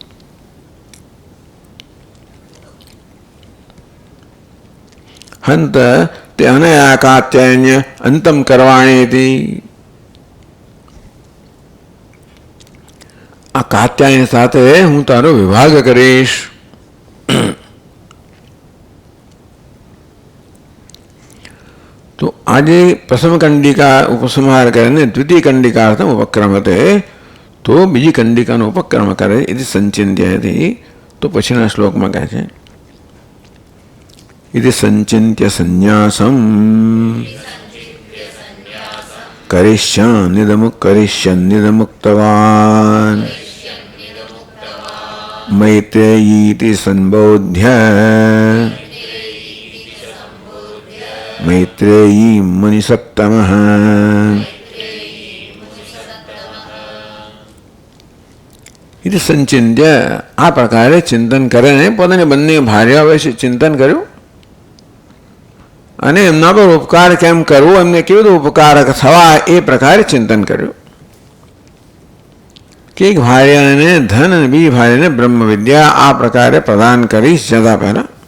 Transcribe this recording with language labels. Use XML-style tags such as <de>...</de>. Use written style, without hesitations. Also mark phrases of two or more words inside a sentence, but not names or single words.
<sa>हंत ते अनया कात्यायन्य अंतम करवाणी હતી.</sa> <gu>આ કાત્યાયની સાથે હું તારો વિભાગ કરીશ. તો આજ પ્રથમ કંડિકા ઉપસંહાર કરે</gu> <sa>द्वितीय कंडिकार्थम उपक्रमते</sa> <gu>તો બીજી કંડિકાનો ઉપક્રમ કરે</gu> <sa>इति संचिन्त्य</sa> <gu>તો પછીના શ્લોકમાં કહે છે</gu> <sa>इति संचिन्त्य संन्यासं करिष्यान्निदमुक्तवान् मैत्रेयीति संबोध्य मैत्रेयी मुनिसत्तमः इति संचिन्त्य</sa> <gu>આ પ્રકારે ચિંતન કરે પોતાની બંને ભાર્યાઓ વિશે ચિંતન કર્યું અને એમના પર ઉપકાર કેમ કરવો, એમને કેવી રીતે ઉપકારક થવા એ પ્રકારે ચિંતન કર્યું કે એક ભાર્યાને ધન અને બીજી ભાર્યાને બ્રહ્મ વિદ્યા આ પ્રકારે પ્રદાન કરીશ જતા પહેલા</gu>